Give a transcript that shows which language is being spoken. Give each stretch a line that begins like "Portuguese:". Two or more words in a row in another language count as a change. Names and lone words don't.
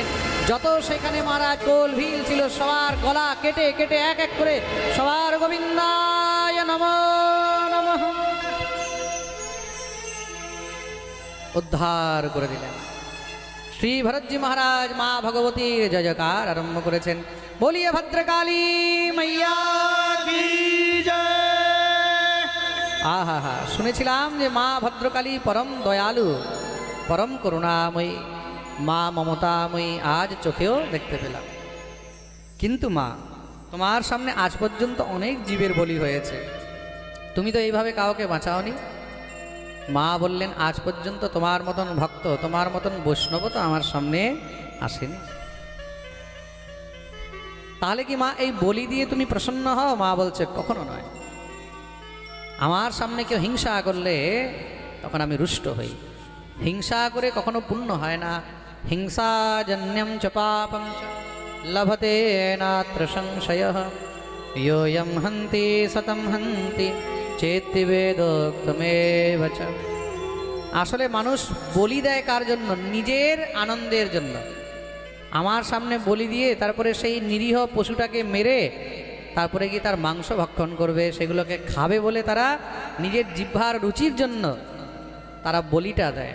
Bangla: যত সেখানে মহারাজ গোল ভিল ছিল, সবার গলা কেটে কেটে এক এক করে সবার
Sanskrit: গোবিন্দায় নমো নমঃ
Bangla: উদ্ধার করে দিলেন। শ্রী ভরতজি মহারাজ মা ভগবতীর জয় জয়কার আরম্ভ করেছেন।
Hindi: बोलिए भद्रकाली मैया की जय।
Bangla: আহা হা, শুনেছিলাম যে মা ভদ্রকালী পরম দয়ালু, পরম করুণাময়ী, মা মমতাময়ী, আজ চোখেও দেখতে পেলাম। কিন্তু মা, তোমার সামনে আজ পর্যন্ত অনেক জীবের বলি হয়েছে, তুমি তো এইভাবে কাউকে বাঁচাওনি। মা বললেন, আজ পর্যন্ত তোমার মতন ভক্ত, তোমার মতন বৈষ্ণব তো আমার সামনে আসেনি। তাহলে কি মা এই বলি দিয়ে তুমি প্রসন্ন হও? মা বলছে, কখনো নয়। আমার সামনে কেউ হিংসা করলে তখন আমি রুষ্ট হই। হিংসা করে কখনো পুণ্য হয় না।
Sanskrit: হিংসা জন্যম চ পাপম চ লভতে নাত্র সংশয়ঃ योऽयं हन्ति सतं हन्ति चेत्ति वेदोक्तमेव च।
Bangla: আসলে মানুষ বলি দেয় কার জন্য? নিজের আনন্দের জন্য। আমার সামনে বলি দিয়ে তারপরে সেই নিরীহ পশুটাকে মেরে তারপরে গিয়ে তার মাংস ভক্ষণ করবে, সেগুলোকে খাবে বলে তারা নিজের জিহ্বার রুচির জন্য তারা বলিটা দেয়।